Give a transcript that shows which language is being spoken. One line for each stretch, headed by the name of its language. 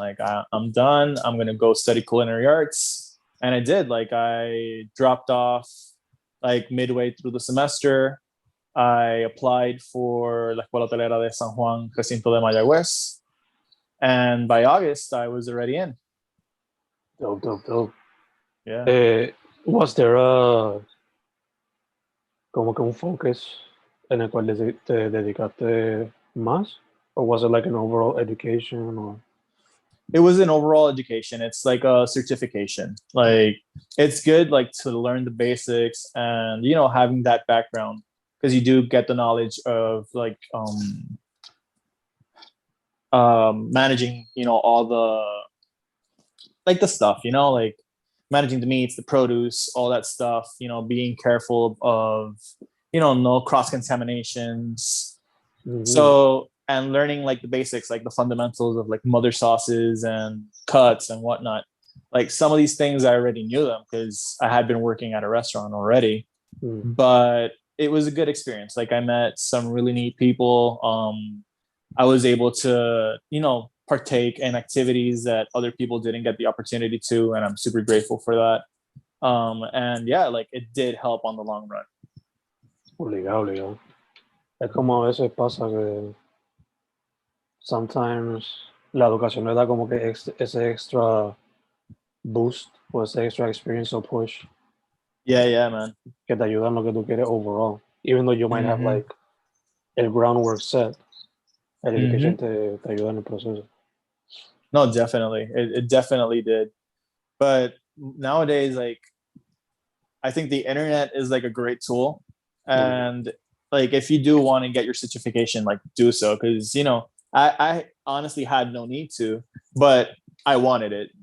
English: Like I'm done. I'm gonna go study culinary arts, and I did. Like I dropped off like midway through the semester. I applied for la Escuela Hotelera de San Juan, Jacinto de Mayagüez, and by August, I was already in. Dope. Yeah. Was there a,
Spanish: como que un focus en el cual te dedicaste más?
English: Or was it like an overall education? Or It was an overall education. It's like a certification. Like it's good, like to learn the basics and having that background because you do get the knowledge of like managing all the stuff, like managing the meats, the produce, all that stuff, being careful of no cross contaminations. mm-hmm. So and learning like the basics, like the fundamentals of like mother sauces and cuts and whatnot. Like some of these things I already knew them because I had been working at a restaurant already, but it was a good experience. Like I met some really neat people. I was able to partake in activities that other people didn't get the opportunity to, and I'm super grateful for that. And yeah, like it did help on the long run.
Spanish: Obligado. Es como a veces pasa que
English: sometimes
Spanish: la educación le da como que ese
English: extra boost
Spanish: o ese
English: extra experience or push Yeah, man.
Spanish: que te ayuda en lo que tú quieres
English: overall. Even though you might have Mm-hmm. like el groundwork set,
Spanish: Education te ayuda en el proceso.
English: No, definitely. It definitely did. But nowadays, like, I think the internet is like a great tool. And like, if you do want to get your certification, like, do so. Because, I honestly had no need to, but I wanted it.